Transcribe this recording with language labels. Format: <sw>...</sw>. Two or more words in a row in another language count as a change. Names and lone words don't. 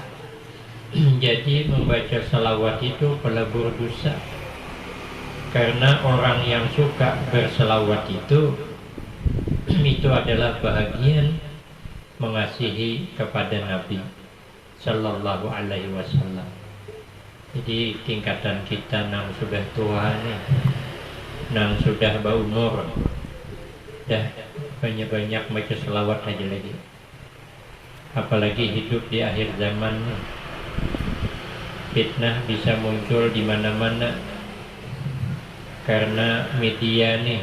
<id>Jadi membaca salawat itu pelebur dosa. Karena orang yang suka berselawat itu adalah bahagian mengasihi kepada Nabi</id> <ar>صلى الله عليه وسلم.</ar> <bjn>Jadi tingkatan kita nang sudah tua nih, nang sudah berumur, dah banyak-banyak baca selawat aja lagi.</bjn> <id>Apalagi hidup di akhir zaman nih, fitnah bisa muncul di mana-mana karena media nih.</id>